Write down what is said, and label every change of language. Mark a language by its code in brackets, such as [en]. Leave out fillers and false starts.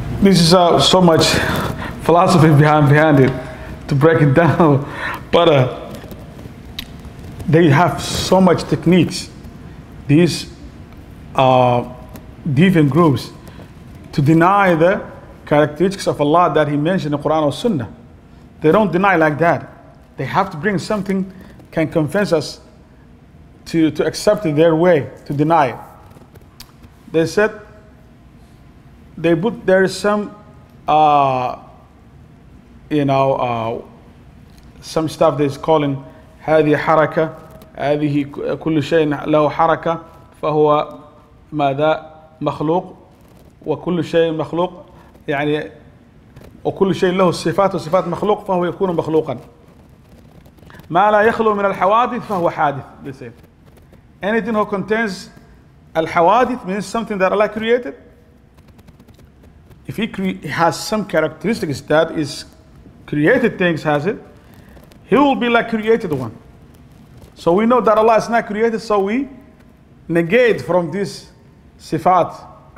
[en] This is so much philosophy behind it to break it down, but they have so much techniques, these different groups, to deny the characteristics of Allah that He mentioned in the Quran or Sunnah. They don't deny like that. They have to bring something can convince us to accept it their way, to deny it. They said there is some some stuff that's calling [ar] هذه حركة هذه كل شيء له حركة فهو ماذا مخلوق وكل شيء مخلوق يعني وكل شيء له الصفات وصفات مخلوق فهو يكون مخلوقا ما لا يخلو من الحوادث فهو حادث. [en] They say anything who contains al-hawadith means something that Allah created. If He has some characteristics that is created things has it, He will be like created one. So we know that Allah is not created, so we negate from this sifat.